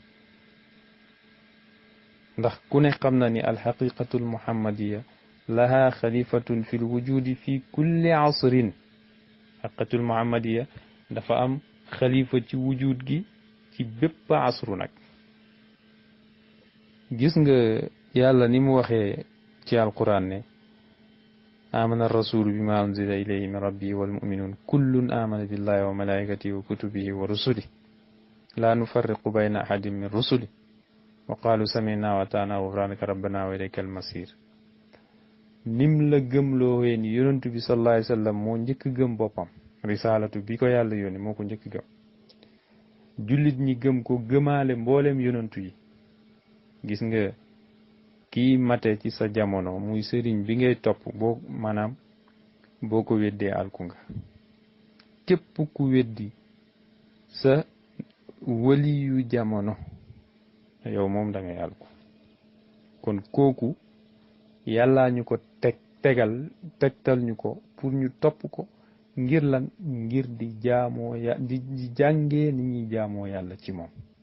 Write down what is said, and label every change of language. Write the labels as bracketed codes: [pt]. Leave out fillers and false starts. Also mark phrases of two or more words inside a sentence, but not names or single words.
[wo] ndax ku ne xam na ni [ar] الحقيقة المحمدية لها خليفة في الوجود في كل عصر حقيقة المحمدية [wo] dafa am xalifa ci wujud gi ci bépp asru nag gis nga yàlla ni mu waxee ci alquran ne [ar] آمن الرسول بما أنزل إليه من ربه والمؤمنون كل آمن بالله وملائكته وكتبه ورسله لا نفرق بين أحد من رسله وقالوا سمعنا وأطعنا غفرانك ربنا وإليك المصير [wo] nim la gëmloowee ni yonantu bi [ar] صلى الله عليه وسلم [wo] moo njëkk gëm boppam risalatu bi ko yàlla yónni moo ko njëkk gëm jullit ñi gëm ko gëmaale mboolem yonantu yi gis nga kii mate ci sa jamono muy sëriñ bi ngay topp boo ko weddee alku nga képp ku weddi sa wali yu jamono yow moom da ngay alku kon kooku yàllaa ñu ko tegtal ñu ko pour ñu topp ko ngir lan ngir di jaamoo di jàngee ni ñuy jaamoo yàlla ci moom